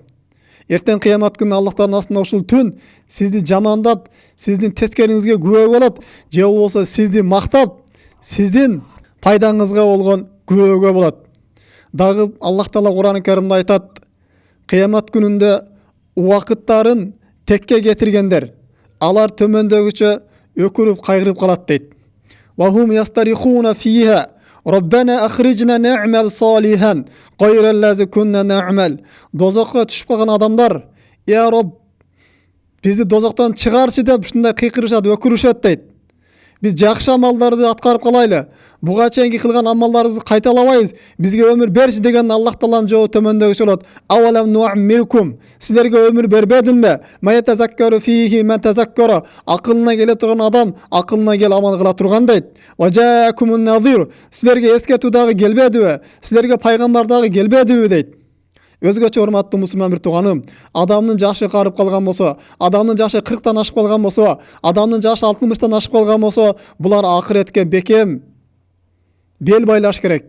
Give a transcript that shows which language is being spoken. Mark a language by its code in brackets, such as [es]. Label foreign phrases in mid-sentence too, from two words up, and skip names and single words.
[ky] Эртең кыямат күнү Аллах Тааланын астында ушул түн сизди жамандап, сиздин тескериңизге күбө болот, же болбосо сизди мактап, сиздин пайдаңызга болгон күбөгө болот. Дагы Аллах Таала Кур'ан-ы Каримде айтат, кыямат күнүндө убакыттарын текке кетиргендер, алар төмөндөгүчө өкүрүп кайгырып калат дейт. [ar] وهم يصطرخون فيها, ربنا أخرجنا نعمل صالحا غير الذي كنا نعمل. [ky] Dozokко түшүп калган адамдар, [ar] "يا رب, [ky] бизди дозоктон чыгарчы" деп ушундай кыйкырышат, өкүрүшөт дейт. Биз жакшы амалдарды аткарып калайлы. Буга чейинки кылган амалдарыбызды кайталабайбыз. Бизге өмүр берчи деген Аллах Тааланын жообу төмөндөгүчө болот. [ar] أولم نعمركم. [ky] Силерге өмүр бербедимби? [ar] ما يتذكر فيه من تذكر. [ky] Акылына келе турган адам акылына кел амал кыла турган дейт. [ar] وجاءكم النذير. [ky] Силерге эскертүү дагы келбедиби? Силерге пайгамбар дагы келбедиби дейт. Өзгөчө урматтуу мусулман бир тууганым, адамдын жашы карып калган болсо, адамдын жашы 40тан ашып калган болсо, адамдын жашы 60тан ашып калган болсо, булар акыретке бекем бел байлаш керек.